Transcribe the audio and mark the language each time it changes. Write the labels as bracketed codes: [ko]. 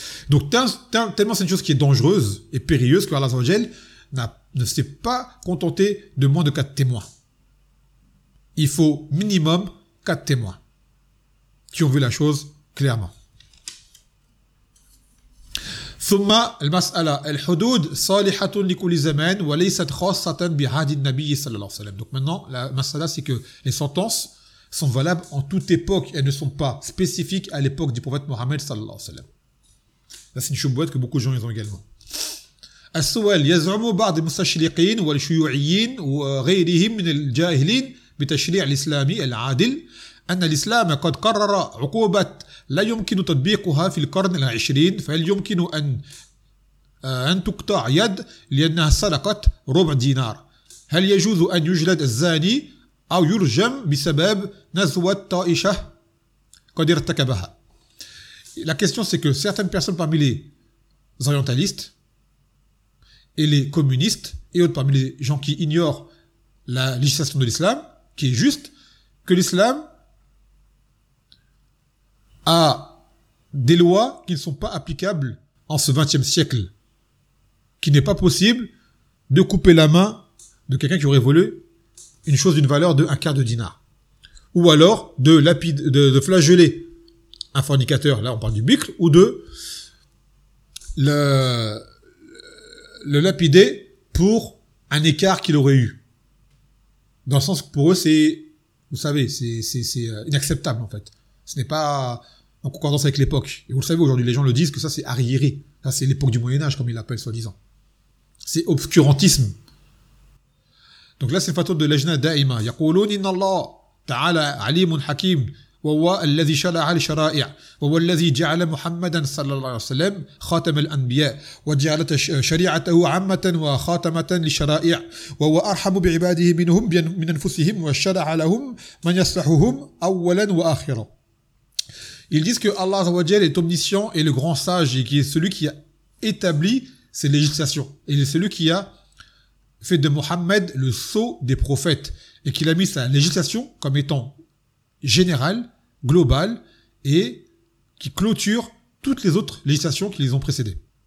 [fr] Donc tellement c'est une chose qui est dangereuse et périlleuse que Allah ne s'est pas contenté de moins de 4 témoins. Il faut minimum 4 témoins qui ont vu la chose clairement. [ar] ثم المسألة الحدود صالحة لكل زمان وليست خاصة بعهد النبي صلى الله عليه وسلم. [fr] Donc maintenant la masala c'est que les sentences sont valables en toute époque, elles ne sont pas spécifiques à l'époque du prophète Mohammed [ar] صلى الله عليه وسلم. [fr] Là, c'est une choubouette que beaucoup de gens ont également. [ar] السؤال يزعم بعض المستشرقين والشيوعيين وغيرهم من الجاهلين بتشريع الإسلام العادل أن الإسلام قد قرر عقوبة لا يمكن تطبيقها في القرن العشرين فهل يمكن أن تقطع يد لأنها سرقت ربع دينار هل يجوز أن يجلد الزاني أو يرجم بسبب نزوة طائشة قد ارتكبها. [fr] La question c'est que certaines personnes parmi les orientalistes et les communistes et autres parmi les gens qui ignorent la législation de l'islam qui est juste que l'islam à des lois qui ne sont pas applicables en ce 20e siècle, qu'il n'est pas possible de couper la main de quelqu'un qui aurait volé une chose d'une valeur de 1/4 dinar. Ou alors de flageller un fornicateur, là on parle du bicle, ou de le lapider pour un écart qu'il aurait eu. Dans le sens que pour eux, c'est inacceptable en fait. Ce n'est pas en concordance avec l'époque. Et vous le savez, aujourd'hui, les gens le disent que ça, c'est arriéré. Ça, c'est l'époque du Moyen-Âge, comme ils l'appellent, soi-disant. C'est obscurantisme. Donc là, c'est le fatwa de l'ajna da'ima. [ar] يقولون إن الله تعالى عليم حكيم وهو الذي شرع الشرائع وهو الذي جعل محمدا صلى الله عليه وسلم خاتم الأنبياء وجعل شريعته عامة وخاتمة للشرائع وهو أرحم بعباده منهم من أنفسهم وشرع لهم من يصلحهم أولا وآخرا. [fr] Ils disent que Allah Azawajal est omniscient et le grand sage et qui est celui qui a établi ces législations. Et il est celui qui a fait de Mohammed le sceau des prophètes et qu'il a mis sa législation comme étant générale, globale et qui clôture toutes les autres législations qui l'ont précédé.